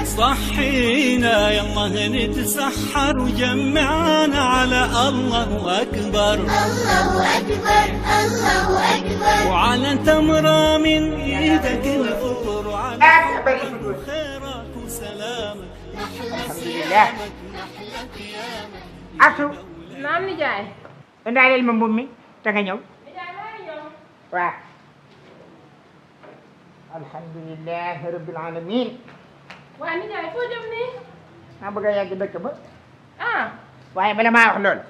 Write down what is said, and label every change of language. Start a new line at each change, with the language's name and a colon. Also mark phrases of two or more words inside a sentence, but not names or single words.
Arabic: صحينا يلا نتسحر وجمعنا على الله أكبر. الله أكبر الله أكبر. وعلى تمرة من إيدك الفطر، وعلى خيرك وسلامك، محلى صيامك محلى قيامك.
Wolof: Asu naam nijaay. indaaleel ma mbubb mi te nga ñëw. nijaay maa ngi ñëw. waaw.
Arabic: الحمد لله رب العالمين.
Wolof: waa nijaay foo jëm nii. maa bëgg a yàgg dëkk ba. ah. waaye bala maa wax loolu.